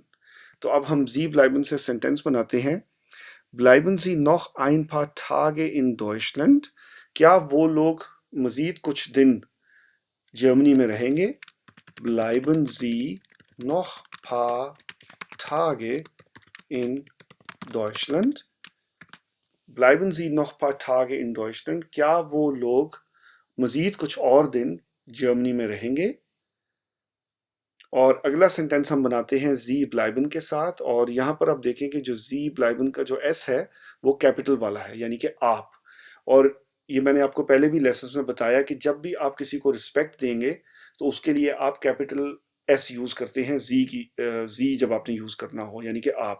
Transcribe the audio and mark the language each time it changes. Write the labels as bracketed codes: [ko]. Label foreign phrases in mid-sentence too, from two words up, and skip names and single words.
[hi] तो अब हम [de] Sie bleiben [hi] से सेंटेंस बनाते हैं, [de] Bleiben Sie noch ein paar Tage in Deutschland? [hi] क्या वो लोग मजीद कुछ दिन जर्मनी में रहेंगे। [de] Bleiben Sie noch paar Tage in Deutschland? Bleiben Sie noch paar Tage in Deutschland? [hi] क्या वो लोग मजीद कुछ और दिन जर्मनी में रहेंगे। और अगला सेंटेंस हम बनाते हैं [de] Sie bleiben [hi] के साथ, और यहाँ पर आप देखें कि जो [de] Sie bleiben [hi] का जो एस है वो कैपिटल वाला है, यानी कि आप। और ये मैंने आपको पहले भी लेसन्स में बताया कि जब भी आप किसी को रिस्पेक्ट देंगे तो उसके लिए आप [en] capital S [hi] यूज करते हैं, जी जब आपने यूज करना हो, यानी कि आप।